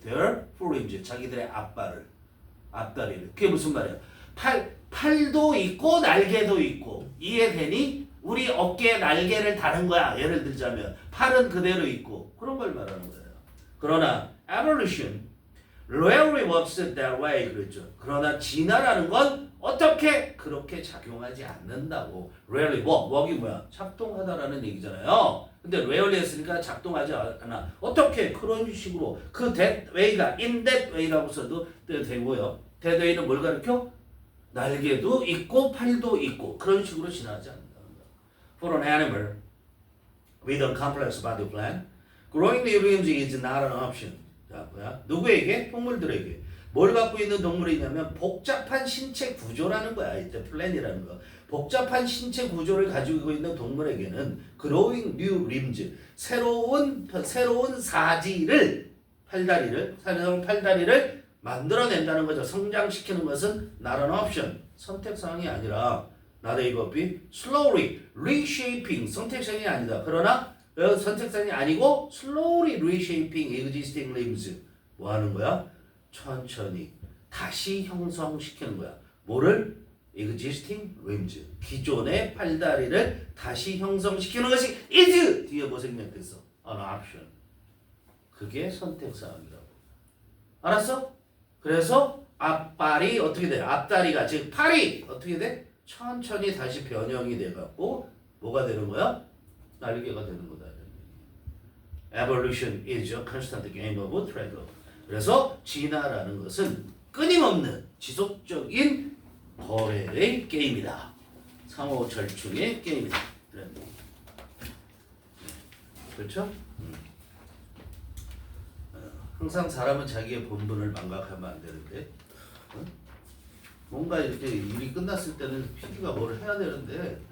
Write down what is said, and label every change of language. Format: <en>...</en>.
<en>their foreigners</en> <ko>자기들의 앞다리를. 그게 무슨 말이야? 팔도 있고 날개도 있고 이해되니? 우리 어깨에 날개를 다는 거야. 예를 들자면 팔은 그대로 있고 그런 걸 말하는 거예요. 그러나</ko> <en>evolution rarely works that way</en> <ko>그랬죠. 그러나 진화라는 건 어떻게 그렇게 작용하지 않는다고.</ko> <en>rarely work</en> <ko>이 뭐야? 작동하다라는 얘기잖아요. 근데 rarely 했으니까 작동하지 않아. 어떻게 그런 식으로 그</ko> <en>that way</en> <ko>가</ko> <en>in that way</en> <ko>라고 써도 되고요.</ko> <en>that way</en> <ko>는 뭘 가르쳐? 날개도 있고 팔도 있고 그런 식으로 진화하지 않는다는 거야.</ko> <en>For an animal with a complex body plan, growing new limbs is not an option.</en> <ko>자, 뭐야? 누구에게? 동물들에게. 뭘 갖고 있는 동물이냐면 복잡한 신체 구조라는 거야. 이때 플랜이라는 거. 복잡한 신체 구조를 가지고 있는 동물에게는</ko> <en>growing new limbs,</en> <ko>새로운 사지를, 새로운 팔다리를 만들어낸다는 거죠. 성장시키는 것은</ko> <en>not an option.</en> <ko>선택사항이 아니라</ko> <en>not a be slowly reshaping.</en> <ko>선택사항이 아니다. 그러나 선택사항이 아니고</ko> <en>slowly reshaping existing limbs.</en> <ko>뭐 하는 거야? 천천히 다시 형성시키는 거야. 뭐를?</ko> <en>existing limbs.</en> <ko>기존의 팔다리를 다시 형성시키는 것이 is 뒤에 뭐 생략됐어?</ko> <en>an option.</en> <ko>그게 선택사항이라고. 알았어? 그래서 앞발이 어떻게 돼? 앞다리가 즉 팔이 어떻게 돼? 천천히 다시 변형이 돼갖고 뭐가 되는 거야? 날개가 되는 거다.</ko> <en>Evolution is a constant game of trade-off.</en> <ko>그래서 진화라는 것은 끊임없는 지속적인 거래의 게임이다. 상호절충의 게임이다. 그렇죠? 항상 사람은 자기의 본분을 망각하면 안 되는데 뭔가 이렇게 일이 끝났을 때는 PD가 뭘 해야 되는데</ko>